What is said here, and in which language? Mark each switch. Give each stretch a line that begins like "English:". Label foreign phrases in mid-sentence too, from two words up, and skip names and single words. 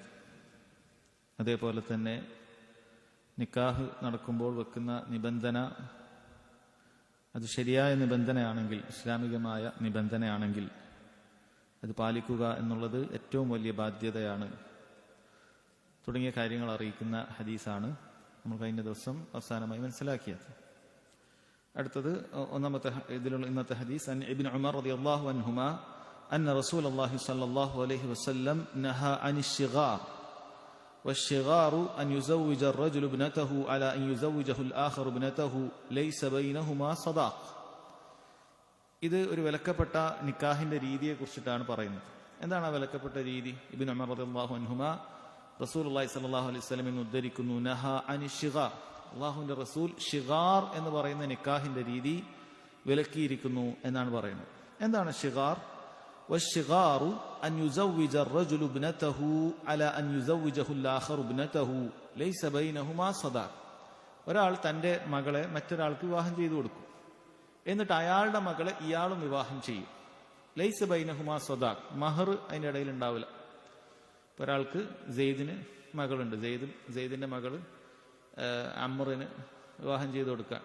Malayalam: അതേപോലെ തന്നെ നിക്കാഹ് നടക്കുമ്പോൾ വെക്കുന്ന നിബന്ധന അത് ശരിയായ നിബന്ധനയാണെങ്കിൽ, ഇസ്ലാമികമായ നിബന്ധനയാണെങ്കിൽ അത് പാലിക്കുക എന്നുള്ളത് ഏറ്റവും വലിയ ബാധ്യതയാണ് തുടങ്ങിയ കാര്യങ്ങൾ അറിയിക്കുന്ന ഹദീസാണ് നമ്മൾ കഴിഞ്ഞ ദിവസം അവസാനമായി മനസ്സിലാക്കിയത്. അടുത്തത് ഒന്നാമത്തെ ഇതിലുള്ള ഇന്നത്തെ ഹദീസ്,
Arabic: عن ابن عمر رضي الله عنهما أن رسول الله صلى الله عليه وسلم نهى عن الشغار والشغار أن يزوج الرجل ابنته على أن يزوجه الآخر ابنته ليس بينهما صداق.
Malayalam: ഇത് ഒരു വിലക്കപ്പെട്ട നിക്കാഹിന്റെ രീതിയെ കുറിച്ചിട്ടാണ് പറയുന്നത്. എന്താണ് ആ വിലക്കപ്പെട്ട രീതി? ഇബ്നു ഉമർ
Arabic: رضي الله عنهما رسول الله صلى الله عليه وسلم
Malayalam: ഉദ്ധരിക്കുന്നു,
Arabic: نهى عن الشغار,
Malayalam: അല്ലാഹുവിന്റെ റസൂൽ ഷിഗാർ എന്ന് പറയുന്ന നിക്കാഹിന്റെ രീതി വിലക്കിയിരിക്കുന്നു എന്നാണ് പറയുന്നത്. എന്താണ് ഷിഗാർ?
Arabic: والشغار أن يزوج الرجل ابنته على أن يزوجه الآخر ابنته ليس بينهما صداق.
Malayalam: ഒരാൾ തന്റെ മകളെ മറ്റൊരാൾക്ക് വിവാഹം ചെയ്തു കൊടുക്കും, എന്നിട്ട് അയാളുടെ മകളെ ഇയാളും വിവാഹം ചെയ്യും.
Arabic: ليس بينهما صداق,
Malayalam: മഹർ അതിൻ്റെ ഇടയിൽ ഉണ്ടാവില്ല. ഇപ്പൊ ഒരാൾക്ക് സെയ്ദിന് മകളുണ്ട്, സെയ്ദിന്റെ മകള് അമ്രിന് വിവാഹം ചെയ്തു കൊടുക്കാൻ.